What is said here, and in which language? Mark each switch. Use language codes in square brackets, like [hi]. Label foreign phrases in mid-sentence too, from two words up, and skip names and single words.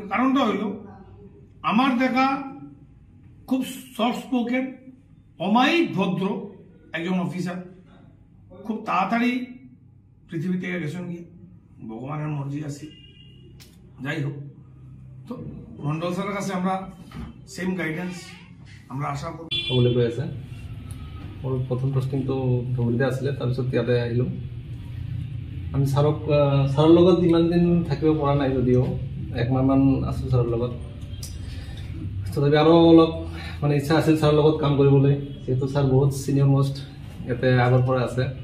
[bn] কারণটা হইল আমার দেখা খুব [en] soft spoken, [bn] অমায়িক ভদ্র একজন অফিসার, খুব তাড়াতাড়ি পৃথিবী থেকে গেছেন গিয়ে, ভগবানের মর্জি আছে। যাই হোক, তো মন্ডল স্যারের কাছে আমরা [en] same guidance [bn] আমরা আশা করি। [as] হ'বলৈ গৈ আছে। মোৰ প্ৰথম পোষ্টিংটো ধুবুৰীতে আছিলে, তাৰপিছত ইয়াতে আহিলোঁ। আমি ছাৰৰ লগত ইমান দিন থাকিব পৰা নাই, যদিও একমাহমান আছোঁ ছাৰৰ লগত। তথাপি আৰু অলপ মানে ইচ্ছা আছিল ছাৰৰ লগত কাম কৰিবলৈ, যিহেতু ছাৰ বহুত [en] senior most [as] ইয়াতে আগৰ পৰা আছে।